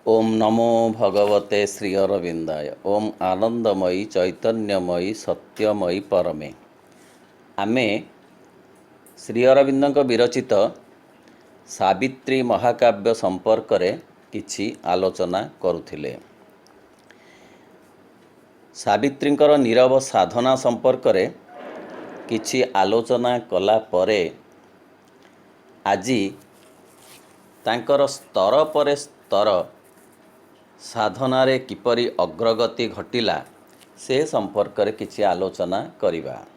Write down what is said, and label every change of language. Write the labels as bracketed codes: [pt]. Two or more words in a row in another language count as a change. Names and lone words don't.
[sa] नमो भगवते श्री अरविंदाय। ओम आनंदमयी चैतन्यमयी सत्यमयी परमे। [or] ଆମେ ଶ୍ରୀ ଅରବିନ୍ଦ ବିରଚିତ ସାବିତ୍ରୀ ମହାକାବ୍ୟ ସମ୍ପର୍କ ରେ କିଛି ଆଲୋଚନା କରୁଥିଲେ। ସାବିତ୍ରୀଙ୍କର ନୀରବ ସାଧନା ସମ୍ପର୍କ ରେ କିଛି ଆଲୋଚନା କଲା ପରେ ଆଜି ତାଙ୍କର ସ୍ତର ପରେ ସ୍ତର ସାଧନାରେ କିପରି ଅଗ୍ରଗତି ଘଟିଲା ସେ ସମ୍ପର୍କ ରେ କିଛି ଆଲୋଚନା କରିବା।